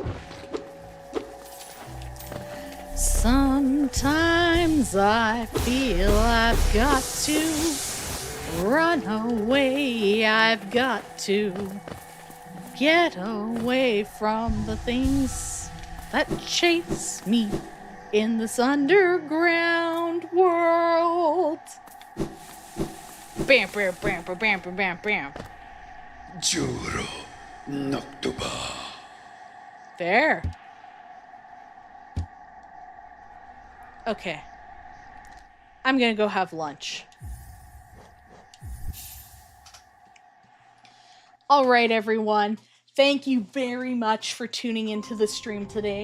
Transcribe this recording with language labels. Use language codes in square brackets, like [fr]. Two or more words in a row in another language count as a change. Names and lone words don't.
[en] Sometimes I feel I've got to run away. I've got to get away from the things that chase me in this underground world. Bam, bam, bam, bam, bam, bam, bam. Juro Noctuba. There. Okay. I'm gonna go have lunch. All right, everyone. Thank you very much for tuning into the stream today.